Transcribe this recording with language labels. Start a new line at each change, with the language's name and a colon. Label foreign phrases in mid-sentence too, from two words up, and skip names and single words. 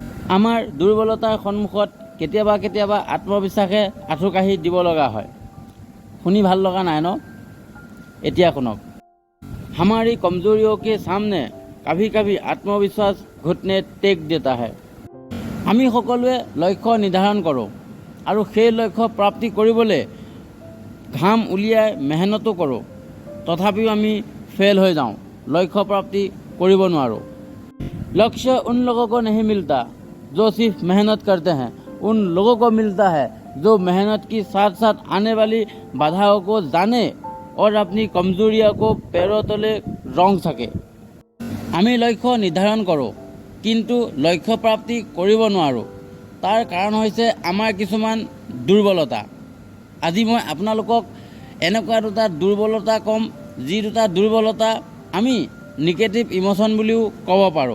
Assamese: আমাৰ দুৰ্বলতাৰ সন্মুখত কেতিয়াবা কেতিয়াবা আত্মবিশ্বাসে আঁঠু কাঢ়ি দিব লগা হয়। শুনি ভাল লগা নাই ন? এতিয়া শুনক।
Hindi: हमारी कमजोरियों के सामने कभी कभी आत्मविश्वास घुटने टेक देता है।
Assamese: আমি সকলোৱে লক্ষ্য নিৰ্ধাৰণ কৰোঁ আৰু সেই লক্ষ্য প্ৰাপ্তি কৰিবলৈ ঘাম উলিয়াই মেহনতো কৰোঁ, তথাপিও আমি ফেল হৈ যাওঁ, লক্ষ্য প্ৰাপ্তি কৰিব নোৱাৰোঁ।
Hindi: लक्ष्य उन लोगों को नहीं मिलता जो सिर्फ मेहनत करते हैं, उन लोगों को मिलता है जो मेहनत की साथ साथ आने वाली बाधाओं को जाने और अपनी कमजोरियों को पैरों तले रंग सके।
Assamese: আমি লক্ষ্য নিৰ্ধাৰণ কৰোঁ কিন্তু লক্ষ্য প্ৰাপ্তি কৰিব নোৱাৰোঁ। তাৰ কাৰণ হৈছে আমাৰ কিছুমান দুৰ্বলতা। আজি মই আপোনালোকক এনেকুৱা দুটা দুৰ্বলতা ক'ম, যি দুটা দুৰ্বলতা আমি
English: negative emotion
Assamese: বুলিও ক'ব পাৰোঁ।